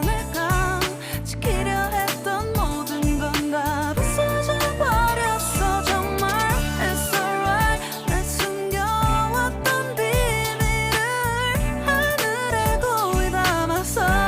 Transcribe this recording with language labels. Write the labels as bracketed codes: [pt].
[ko] 내가 지키려 했던 모든 건 다 부서져 버렸어. 정말 [en] it's alright. [ko] 내 숨겨왔던 비밀을 하늘에 고이 담았어.